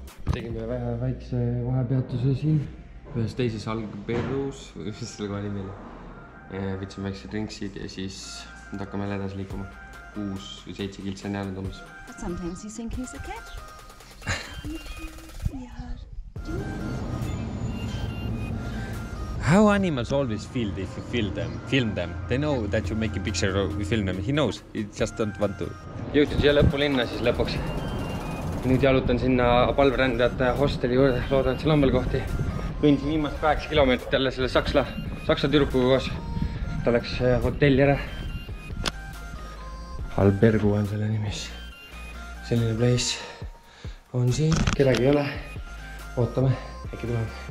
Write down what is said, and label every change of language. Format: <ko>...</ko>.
<et>Tegime väikse vahepeatuse siin. Ühes teises Alberus, mis selle koha nimi oli. Võtsime väiksed ringsid ja siis nüüd hakkame jälle edasi liikuma. 6 või 7 kiltsi on jäänud umbes.</et> <en>Sometimes you think he's a cat. How animals always feel if you film them? They know that you make a picture or you film them. He knows, he just don't want to.</en> <et>Jõudsin siia lõpulinna siis lõpuks. Nüüd jalutan sinna palverändajate hosteli juurde. Loodan, et seal on veel kohti. Kõndisin viimast 8 kilomeetrit jälle selle saksa tüdrukuga koos. Ta läks hotelli ära. Albergu on selle nimis. Selline place on siin. Kedagi ei ole. Ootame. Äkki tuleb.</et>